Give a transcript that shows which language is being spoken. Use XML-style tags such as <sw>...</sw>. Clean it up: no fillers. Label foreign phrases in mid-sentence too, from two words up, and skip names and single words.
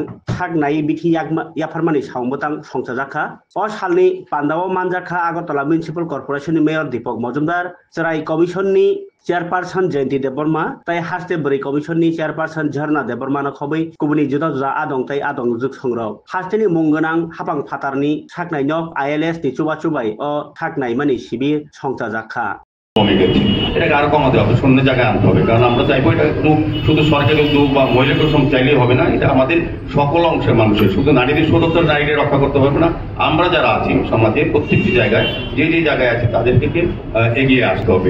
<trp>sagnai bithi yafarmani samungbatang songchajaka o salni pandao manjaka Agartala Municipal Corporation ni Mayor Deepak Majumdar serai komisyoni Chairperson Jayanti Debbarma tai haste beri komisyoni Chairperson Jharna Debbarma no khobai kubuni juda juda adong tai adong juk songrok haste ni munggonang hapang phatarni saknai nok ILS ni chuba chubai o saknai mani sibir songchajaka</trp> <bn>কমে গেছে। এটাকে আরো কমাতে হবে, শূন্য জায়গায় আনতে হবে, কারণ আমরা চাইবো এটা শুধু সরকারি উদ্যোগ বা মহিলা কর্মী চাইলেই হবে না, এটা আমাদের সকল অংশের মানুষের, শুধু নারীদের সুরক্ষা নারীদের রক্ষা করতে হবে না, আমরা যারা আছি সমাজের প্রত্যেকটি জায়গায় যে যে জায়গায় আছে তাদেরকে এগিয়ে আসতে হবে।</bn>